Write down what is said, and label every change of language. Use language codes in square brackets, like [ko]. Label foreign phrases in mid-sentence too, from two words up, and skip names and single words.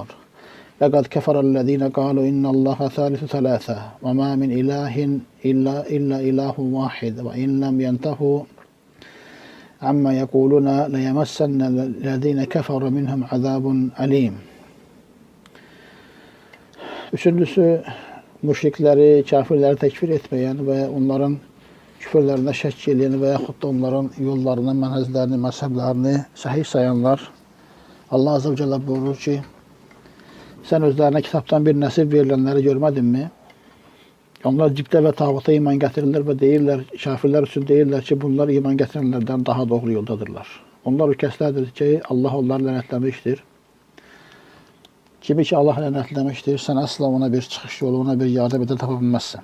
[ar] لقد كفر الذين قالوا إن الله ثالث ثلاثة وما من إله إلا إله واحد وإن لم ينتهوا عما يقولون ليمسن الذين كفروا منهم عذاب أليم. [tr] Üçüncüsü müşrikleri, kafirleri tekfir etmeyen ve onların küfürlerine [az] şək edən və yaxud da onların yollarını, mənhəzlərini, məzhəblərini səhih sayanlar, [tr] Allah [ar] عز وجل [tr] buyurur ki, sen özlerine kitaptan bir nasip [az] verilənləri görmədinmi? Onlar cibdə və tağuta iman gətirirlər və deyirlər, kafirlər üçün deyirlər ki, bunlar iman gətirilənlərdən daha doğru yoldadırlar. Onlar o kəslərdir ki, Allah onları lənətləmişdir. Kimi ki, Allah lənətləmişdir, sən əsla ona bir çıxış yolu, ona bir yardım edə tapa bilməzsən.